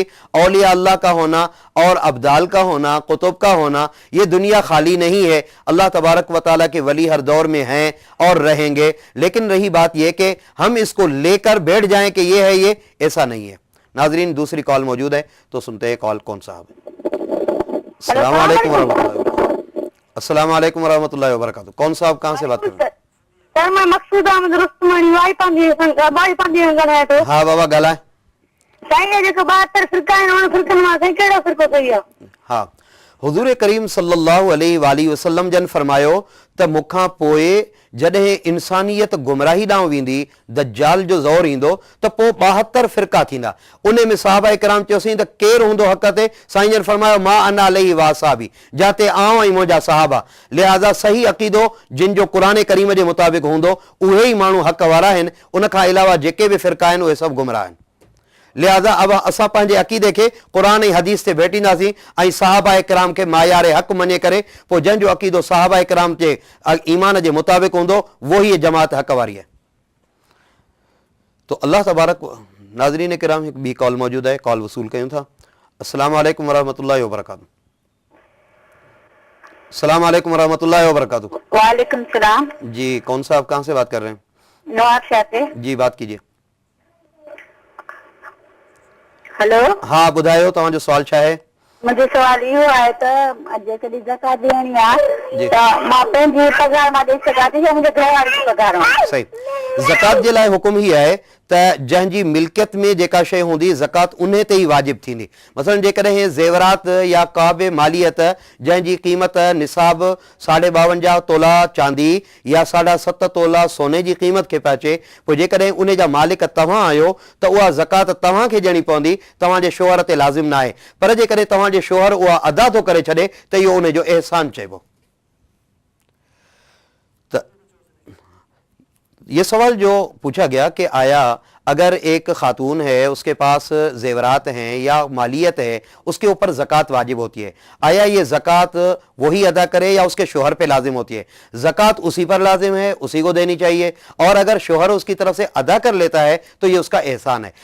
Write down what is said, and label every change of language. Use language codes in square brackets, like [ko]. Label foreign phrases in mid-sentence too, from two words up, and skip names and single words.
[ur] اولیاء اللہ کا ہونا اور ابدال کا ہونا، قطب کا ہونا، یہ دنیا خالی نہیں ہے، [ar] اللہ تبارک و تعالیٰ [ur] کے ولی ہر دور میں ہیں اور رہیں گے، لیکن رہی بات یہ کہ ہم اس کو لے کر بیٹھ جائیں کہ یہ ہے، یہ ایسا نہیں ہے۔ ناظرین دوسری کال موجود ہے تو سنتے ہیں کال کون صاحب ہے۔ [ar] السلام علیکم ورحمۃ اللہ وبرکاتہ۔ السلام علیکم ورحمۃ اللہ وبرکاتہ۔ [ur] کون صاحب کہاں سے بات کر رہے ہیں؟ [sd] سر میں مقصود احمد رستمانی وائی پاندی ॻाल्हायां थो۔ ہاں بابا ॻाल्हाए۔ साईं ये जेको 72 فرقا आहिनि उन فرقनि मां साईं कहिड़ो فرقو सही आहे؟ ہاں، حضور کریم [ar] صلی اللہ علیہ وآلہ وسلم [sd] جن فرماयो त मूंखां पोइ जॾहिं इंसानियत गुमराही ॾांहुं वेंदी, दज्जाल जो ज़ोर ईंदो त पोइ 72 फ़िरका थींदा। उन में सहाबा इकराम चयोसीं त केरु हूंदो हक़ ते? साईं जन फरमायो [ar] ما أنا عليه وأصحابي, [sd] जाते आऊं ऐं मुंहिंजा सहाबा। लिहाज़ा सही अक़ीदो जिन जो क़ुरान करीम जे मुताबिक़ हूंदो उहे ई माण्हू हक़ वारा आहिनि, उन खां अलावा जेके बि फ़िरका आहिनि उहे सभु गुमराह आहिनि। लिहाज़ा अब असां पंहिंजे अक़ीदे खे क़ुरान ऐं हदीस ते भेटींदासीं ऐं सहाबा इकराम खे मायार हक़ मञे करे पोइ जंहिंजो अक़ीदो सहाबा इकराम जे ईमान जे मुताबिक़ हूंदो वो ही जमात हक़ वारी है। तो [ar] الله تبارك. [sd] नाज़रीन किराम हिकु ॿी कॉल मौजूद है, कॉल वसूल कयूं था। [ar] السلام عليكم ورحمة الله وبركاته۔ السلام عليكم ورحمة الله وبركاته. وعليكم سلام. [ur] جی کون صاحب کہاں سے بات کر رہے ہیں? نواب شاہ سے. جی بات کیجیے. हेलो। [sd] हाँ ॿुधायो तव्हांजो सवाल छा आहे? मुंहिंजो सवाल इहो आहे त जेकॾहिं ज़कात ॾियणी आहे जी। त मां पंहिंजी पघार मां ॾेई सघां थी या मुंहिंजे घर वारे जी पघार मां? सही। ज़कात जे लाइ हुकुम ही आहे त जंहिंजी मिल्कियत में जेका शइ हूंदी ज़कात उन ते ई वाजिब थींदी। मसलन जेकॾहिं ज़ेवरात या का बि मालियत जंहिंजी क़ीमत निसाब 52.5 तोला चांदी या 7.5 तोला सोने जी क़ीमत खे पिया अचे, पोइ जेकॾहिं उन जा मालिक तव्हां आहियो त उहा ज़कात तव्हांखे ॾियणी पवंदी, तव्हांजे शोहर ते लाज़िम न आहे। पर जेकॾहिं तव्हांजे शोहर उहा अदा थो करे छॾे त इहो उन जो एहसान चइबो। [ur] یہ سوال جو پوچھا گیا کہ آیا اگر ایک خاتون ہے اس کے پاس زیورات ہیں یا مالیت ہے اس کے اوپر زکوٰۃ واجب ہوتی ہے، آیا یہ زکوٰۃ وہی ادا کرے یا اس کے شوہر پہ لازم ہوتی ہے؟ زکوٰۃ اسی پر لازم ہے، اسی کو دینی چاہیے، اور اگر شوہر اس کی طرف سے ادا کر لیتا ہے تو یہ اس کا احسان ہے۔